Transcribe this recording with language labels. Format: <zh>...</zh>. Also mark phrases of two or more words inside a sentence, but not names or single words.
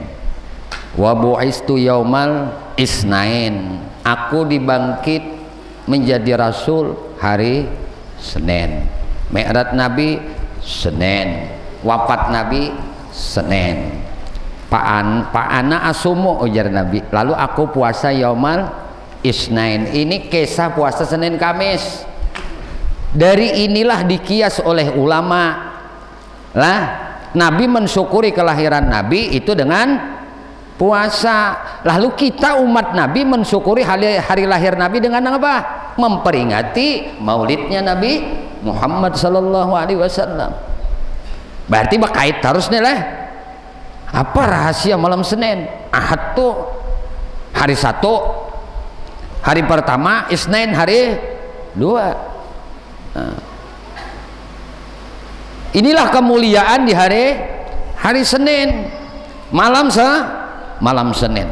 <ar>وبعثت يوم الاثنين,</ar> <bjn>aku dibangkit menjadi rasul hari Senin. Mi'raj Nabi Senin, wafat Nabi Senin. Pak</bjn> <ar>أنا أصوم,</ar> <bjn>ujar Nabi, lalu aku puasa</bjn> <ar>يوم الاثنين.</ar> <bjn>Ini kisah puasa Senin Kamis. Dari inilah dikias oleh ulama lah, Nabi mensyukuri kelahiran Nabi itu dengan puasa. Lalu kita umat Nabi mensyukuri hari lahir Nabi dengan apa? Memperingati maulidnya Nabi Muhammad</bjn> <ar>صلى الله عليه وسلم.</ar> <bjn>Berarti bakait harusnya lah. Apa rahasia malam Senin? Ahad tuh hari 1, hari pertama, Isnin hari 2. Nah, inilah kemuliaan di hari Senin, malam Senin.</bjn>